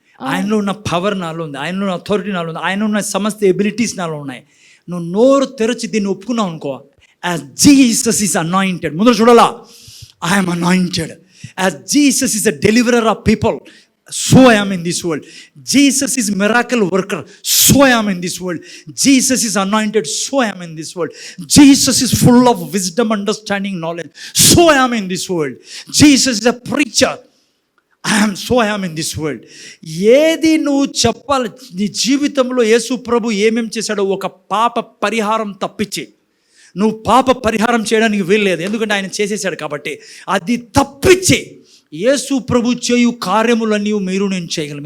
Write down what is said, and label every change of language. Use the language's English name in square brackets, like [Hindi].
[Telugu] ఆయనలో ఉన్న పవర్ నాలో ఉంది, ఆయనలో ఉన్న అథారిటీ నాలో ఉంది, ఆయన ఉన్న సమస్త ఎబిలిటీస్ నాలో ఉన్నాయి. నువ్వు నోరు తెరచి దీన్ని ఒప్పుకున్నావు అనుకో, [English] As Jesus is anointed. [Telugu] ముందు చూడాలా, [English] I'm anointed. As Jesus is a deliverer of people, so I am in this world. Jesus is miracle worker, so I am in this world. Jesus is anointed, so I am in this world. Jesus is full of wisdom, understanding, knowledge, so I am in this world. Jesus is a preacher, I am in this world. [Telugu] ఏది నువ్వు చెప్పాలి నీ జీవితంలో యేసు ప్రభు ఏమేం చేశాడో, ఒక పాప పరిహారం తప్పించి నువ్వు పాప పరిహారం చేయడానికి వీల్లేదు. ఎందుకంటే ఆయన చేసేసాడు కాబట్టి. అది తప్పించి యేసు ప్రభు చేయు కార్యములన్నీ మీరు నేను చేయగలం.